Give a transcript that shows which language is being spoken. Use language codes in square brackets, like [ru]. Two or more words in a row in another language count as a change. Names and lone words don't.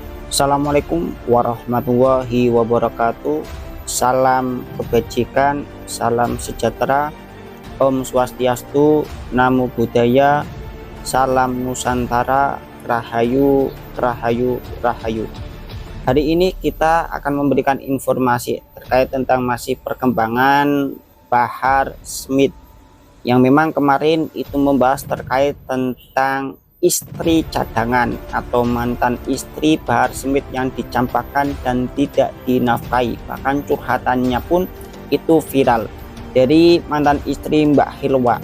[ar] السلام عليكم ورحمة الله وبركاته. [id] Salam kebajikan, salam sejahtera, [sa] Om Swastiastu, [pi] Namo Buddhaya, [id] salam Nusantara, [jv] Rahayu, Rahayu, Rahayu. [id] Hari ini kita akan memberikan informasi terkait tentang masih perkembangan Bahar Smith yang memang kemarin itu membahas terkait tentang istri cadangan atau mantan istri Bahar Smith yang dicampakkan dan tidak dinafkahi, bahkan curhatannya pun itu viral dari mantan istri Mbak Hilwa.